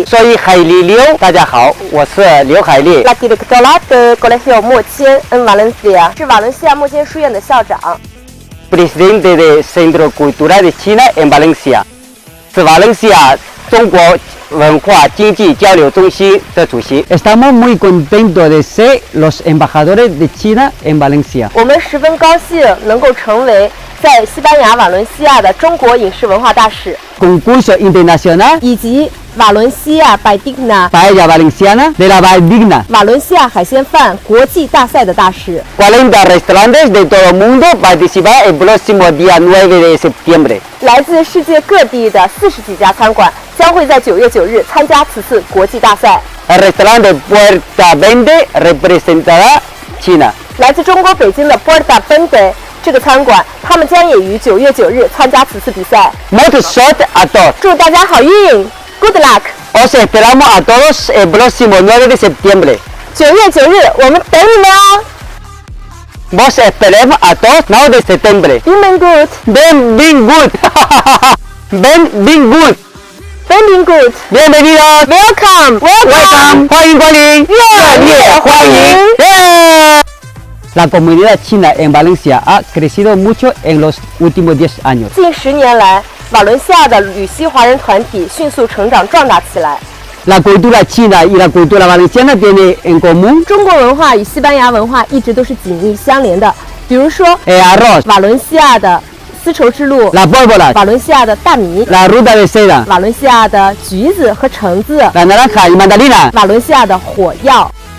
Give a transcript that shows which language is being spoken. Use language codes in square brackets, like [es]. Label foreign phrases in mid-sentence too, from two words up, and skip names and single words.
[es] Soy Hailey Liu， [zh] 大家好，我是刘海丽。 [es] La directora de Colegio 莫谦 en Valencia， [zh] 是瓦伦西亚莫谦书院的校长。 [es] Presidente del Centro Cultural de China en Valencia， [zh] 是瓦伦西亚中国文化经济交流中心的主席。 [es] Estamos muy contentos de ser los embajadores de China en Valencia。 [zh] 我们十分高兴能够成为在西班牙瓦伦西亚的中国影视文化大使。 [es] Concurso internacional [zh] 以及瓦伦西亚 Valldigna [es] Paella Valenciana de la Valldigna， [zh] 瓦伦西亚海鲜饭国际大赛的大使。 [es] 40 restaurantes de todo el mundo participan el próximo día 9 de septiembre。 [zh] 来自世界各地的40几家餐馆将会在9月9日参加此次国际大赛。 [es] El restaurante Puerta Verde representará China。 [zh] 来自中国北京的 Puerta Verde 这个餐馆，他们将也于9月9日参加此次比赛。 [es] Mucha suerte a todos。 [zh] 祝大家好运 ， [en] Good luck！ [es] Os esperamos a todos el próximo 9 de septiembre。 [zh] 9 月9日，我们等你们哦。 [es] Vos esperemos a todos 9 de septiembre。 Been good， Been good。Been good。 Been good。 Bienvenidos。 [en] Welcome， [zh] 欢迎光临，热烈欢迎。 [es] La comunidad china en Valencia ha crecido mucho en los últimos 10 años。 [zh] 近10年来，瓦伦西亚的吕西华人团体迅速成长壮大起来。 [es] La cultura china y la cultura valenciana tienen en común [zh] 中国文化与西班牙文化一直都是紧密相连的。比如说， [es] el arroz， [zh] 瓦伦西亚的丝绸之路， [es] la pólvora， [zh] 瓦伦西亚的大米， [es] la ruta de seda， [zh] 瓦伦西亚的橘子和橙子， [es] la naranja y mandarina， [zh] 瓦伦西亚的火药。